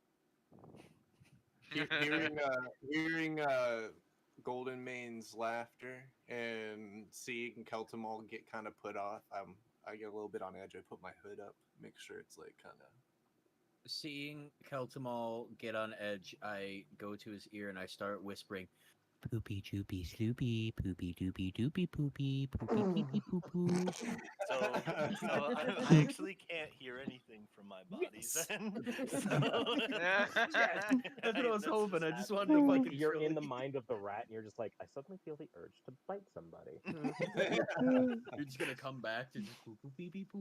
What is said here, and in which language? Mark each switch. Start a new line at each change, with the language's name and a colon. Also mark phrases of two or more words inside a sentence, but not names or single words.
English: hearing Golden Mane's laughter and seeing Keltamal get kind of put off, I get a little bit on edge. I put my hood up, make sure it's like kind of. Seeing Keltamal get on edge, I go to his ear and I start whispering, "Poopy choopy sloopy, poopy doopy doopy poopy, poopy pee pee poo poo." So I actually can't hear anything from my body then. So, That's what I was hoping. I just wanted to happening. fucking. you're in trill the you. mind of the rat, and you're just like, I suddenly feel the urge to bite somebody. You're just gonna come back to just poop poop pee pee poop.